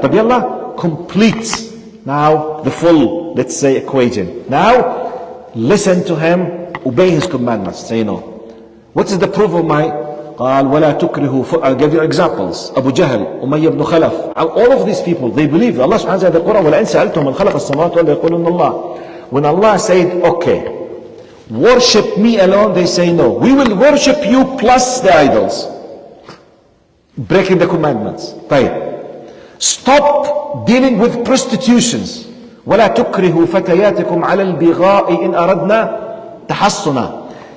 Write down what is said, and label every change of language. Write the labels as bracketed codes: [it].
[ar] طب يلا, [en] complete now the full, let's say, equation. Now, listen to Him, obey His commandments, say no. What is the proof of my [ar] قال ولا تكرهوا. [en] I'll give you examples. Abu Jahl, Umayyah ibn Khalaf, all of these people, they believe. [ar] Allah subhanahu wa ta'ala [en] in the Quran, [ar] وَلَئِنْ سَأَلْتُمْ مَنْ خَلَقَ السَّمَاوَاتِ وَالْأَرْضَ يَقُولُنَّ اللَّهُ. [en] When Allah said, okay, worship me alone, they say no. We will worship you plus the idols. Breaking the commandments. [ar] طيب. [en] Stop dealing with prostitutions. [ar] وَلَا تُكْرِهُوا فَتَيَاتِكُمْ عَلَى الْبِغَاءِ إِنْ أَرَدْنَا تَحَصُّنًا.